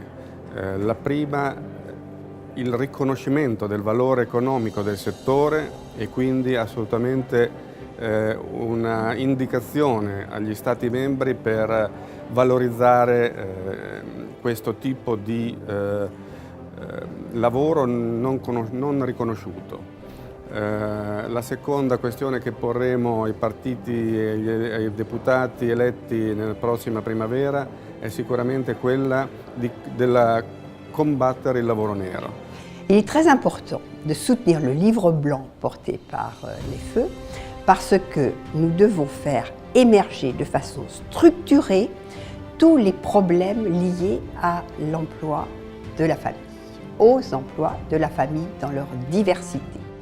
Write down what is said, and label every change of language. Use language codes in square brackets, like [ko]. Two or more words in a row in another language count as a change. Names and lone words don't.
[it] La prima, il riconoscimento del valore economico del settore e quindi assolutamente una indicazione agli Stati membri per valorizzare questo tipo di lavoro non riconosciuto. La seconda questione che porremo ai partiti e ai deputati eletti nella prossima primavera è sicuramente quella della combattere il lavoro nero. [fr] Il est très important de soutenir le livre blanc porté par les Feux parce que nous devons faire émerger de façon structurée tous les problèmes liés à l'emploi de la famille, aux emplois de la famille dans leur diversité.